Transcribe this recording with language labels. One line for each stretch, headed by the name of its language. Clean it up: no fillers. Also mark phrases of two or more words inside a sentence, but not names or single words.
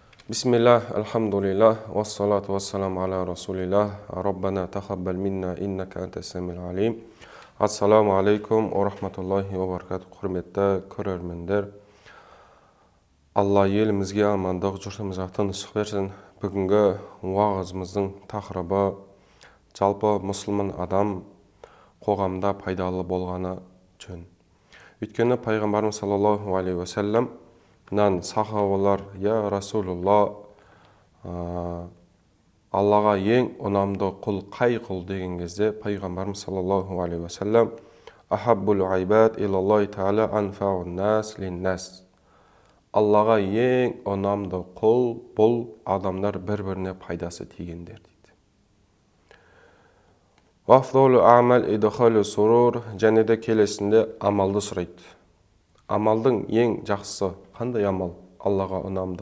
Arabic: بسم الله، الحمد لله، والصلاة والسلام على رسول الله، ربنا تقبل منا إنك أنت السميع العليم. السلام عليكم ورحمة الله وبركاته.
Kazakh: Құрметті көрермендер, Алла елімізге амандық, жұртымызға тыныштық берсін. Бүгінгі уағызымыздың тақырыбы жалпы мұсылман адам қоғамда пайдалы болғаны жөн. Өйткені пайғамбарымыз
Arabic: صلى الله عليه وسلم
Kazakh: сахабалар,
Arabic: يا رسول الله,
Kazakh: Аллаға ең ұнамды құл қай құл деген кезде пайғамбарымыз
Arabic: صلى الله عليه وسلم أحب العباد إلى الله تعالى أنفع الناس للناس.
Kazakh: Аллаға ең ұнамды құл бұл адамдар бір-біріне пайдасы тигендер дейді.
Arabic: وأفضل العمل إدخال السرور,
Kazakh: және де келесінде амалды сұрайды. Амалдың ең жақсысы қандай амал Аллаға ұнамды?